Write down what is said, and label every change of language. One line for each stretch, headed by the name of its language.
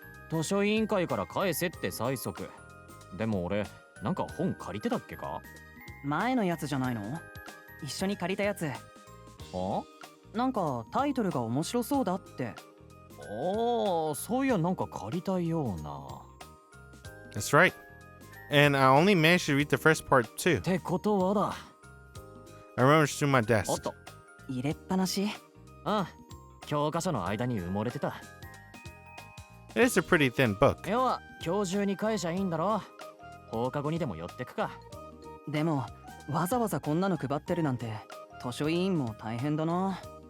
Japanese: 図書委員会から返せって催促。でも俺、なんか本借りてたっけか？前のやつじゃないの？一緒に借りたやつ。は？なんかタイトルが面白そうだって。ああ、そういやなんか借りたような。
English: That's right. And I only managed to read the first part too.
Japanese: ってことはだ。
English: I rummaged through my おっ desk. と。
Japanese: 入れっぱなし。ああ、教科書の間に埋もれてた。
English: It's a pretty thin book.
Japanese: 要は今日中に返しゃいいんだろ。放課後にでも寄ってくか。でもわざわざこんなの配ってるなんて図書委員も大変だな。